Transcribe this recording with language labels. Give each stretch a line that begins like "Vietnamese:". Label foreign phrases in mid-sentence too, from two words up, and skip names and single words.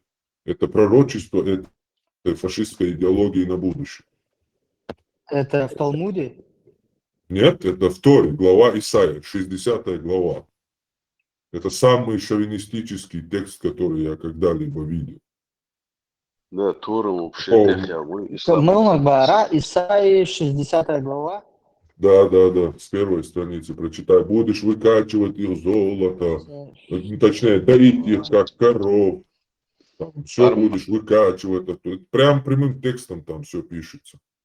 Russian: Это пророчество этой фашистской идеологии на будущее. Это в Талмуде? Нет, это в Торе, глава Исаия, 60 глава. Это самый шовинистический текст, который я когда-либо видел. Да, Тора вообще О, технология, ислам. Мылмак Бара, Исаии, 60 глава. Да, с первой страницы прочитай. Будешь выкачивать их золото, точнее, доить их как коров. Все будешь выкачивать. Это прям прямым текстом там все пишется.